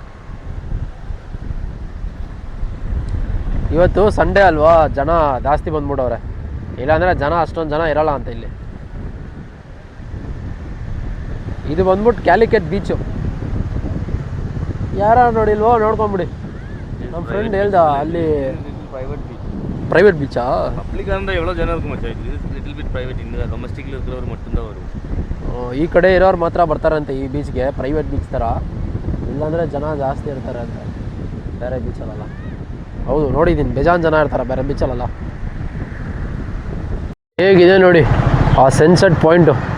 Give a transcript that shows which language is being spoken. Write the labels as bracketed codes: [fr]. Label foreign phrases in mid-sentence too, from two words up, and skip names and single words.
[kn] ಇವತ್ತು ಸಂಡೇ ಅಲ್ವಾ, ಜನ ಜಾಸ್ತಿ ಬಂದ್ಬಿಟ್ಟವ್ರೆ, ಇಲ್ಲಾಂದರೆ ಜನ ಅಷ್ಟೊಂದು ಜನ ಇರಲ್ಲ ಅಂತ ಇಲ್ಲಿ. ಇದು ಬಂದ್ಬಿಟ್ಟು ಕ್ಯಾಲಿಕಟ್ ಬೀಚು. ಯಾರು ನೋಡಿಲ್ವೋ ನೋಡ್ಕೊಂಬಿಡಿ. ನಮ್ಮ ಫ್ರೆಂಡ್ ಹೇಳ್ದ ಅಲ್ಲಿ [en] private beach. [ta] பப்ளிக் இருந்தால் எவ்வளோ ஜனம் இருக்கும் மச்சான். [en] இது little bit private. [ta] இந்த டொமஸ்டிக்கில் இருக்கிறவர் மட்டும்தான் வரும். [kn] ಈ ಕಡೆ ಇರೋರು ಮಾತ್ರ ಬರ್ತಾರಂತೆ ಈ ಬೀಚ್ಗೆ, [en] private beach [kn] ಥರ. ಇಲ್ಲಾಂದರೆ ಜನ ಜಾಸ್ತಿ ಇರ್ತಾರೆ ಅಂತ ಬೇರೆ ಬೀಚಲ್ಲ. ಹೌದು ನೋಡಿದ್ದೀನಿ, ಬೇಜಾನ್ ಜನ ಇರ್ತಾರೆ ಬೇರೆ ಬೀಚಲ್ಲ. ಹೇಗಿದೆ ನೋಡಿ ಆ [en] sunset point.